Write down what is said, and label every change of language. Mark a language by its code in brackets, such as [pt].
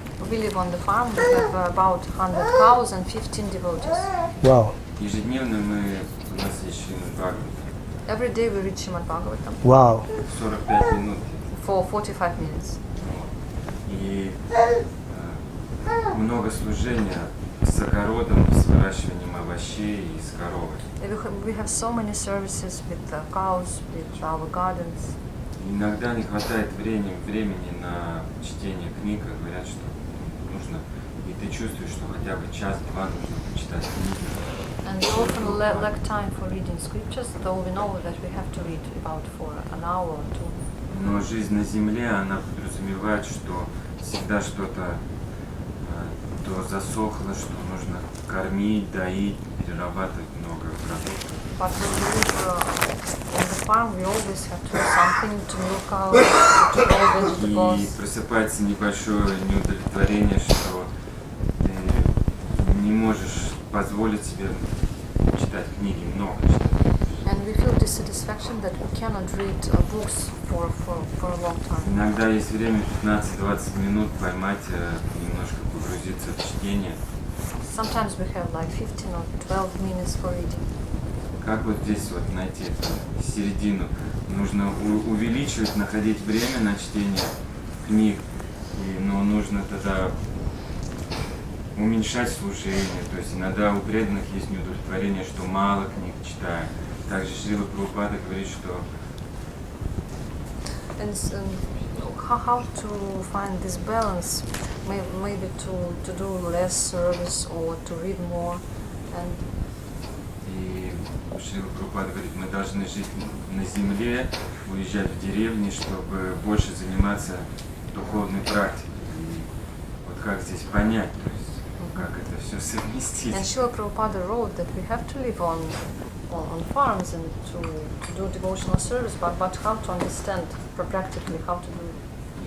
[en] We live on the farm, we have about 100 cows and 15 devotees. Wow, [ru] Ежедневно у нас есть Шримад Бхагаватам, [en] Every day we read Srimad Bhagavatam wow. [ru] 45 минут. [en] for 45 minutes. [ru] И много служения с огородом, с выращиванием овощей и с коровой. [en] We have so many services with the cows, with our gardens. [ru] Иногда не хватает времени на чтение книг, а говорят, что нужно, и ты чувствуешь, что хотя бы час-два нужно почитать книги. [en] And we often lack time for reading scriptures, though we know that we have to read about for an hour or two. [ru] Но жизнь на земле, она подразумевает, что всегда что-то то засохло, что нужно кормить, доить, перерабатывать много продуктов. [en] But when we live on the farm, we always have to do something to milk cows, to grow [ru] И [en] vegetables. [ru] просыпается небольшое неудовлетворение, что ты не можешь позволить себе читать книги, много читать. [en] And we feel dissatisfaction that we cannot read books for a long time. [ru] Иногда есть время 15-20 минут поймать, немножко погрузиться в чтение. [en] Sometimes we have like 15 or 12 minutes for reading. [ru] Как вот здесь вот найти эту середину? Нужно увеличивать, находить время на чтение книг, но нужно тогда уменьшать служение. То есть иногда у преданных есть неудовлетворение, что мало книг читаю. Также Шрила Прабхупада говорит, что [en] And how to find this balance? Maybe to do less service or to read more. And [ru] и Шрила Прабхупада говорит, мы должны жить на земле, уезжать в деревни, чтобы больше заниматься духовной практикой. И вот как здесь понять, то есть как это все совместить? [en] And Srila Prabhupada wrote that we have to live on farms and to do devotional service, but how to understand practically how to do it.